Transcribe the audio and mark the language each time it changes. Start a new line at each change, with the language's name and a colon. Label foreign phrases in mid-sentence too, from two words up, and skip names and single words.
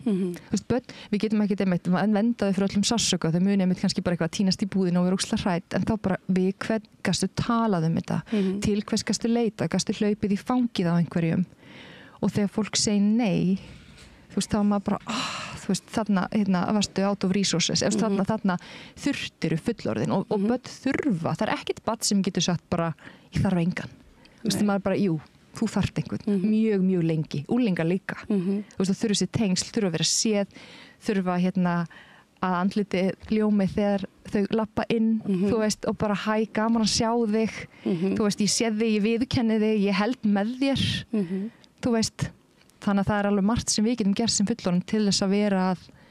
Icelandic: Þú veist, börn, við getum ekki einmitt venda þau fyrir öllum sársauka, þau muni einmitt kannski bara eitthvað tínast í búðinu og vera ógeðslega hrædd, en þá bara við hvern gastu talað þetta, til hvers gastu leita, gastu hlaupið í fangið á einhverjum og þegar fólk segir nei, þú veist, þá er maður bara, þú veist, þarna varstu
English: out of resources,
Icelandic: þarna þurftiru fullorðin og börn þurfa, það er ekkert barn sem getur sagt bara, ég þarf engan. Þú veist, maður bara, jú, þú þarft einhvern mjög, mjög lengi, úlingar líka þú veist, það þurfa sér tengsl, þurfa að vera séð þurfa að andliti ljómi þegar þau lappa inn þú veist, og bara hæ, gaman að sjá þig þú veist, ég sé þig, ég viðurkenni þig ég held með þér þú veist, þannig að það er alveg margt sem við getum gert sem fullorðin til þess að vera að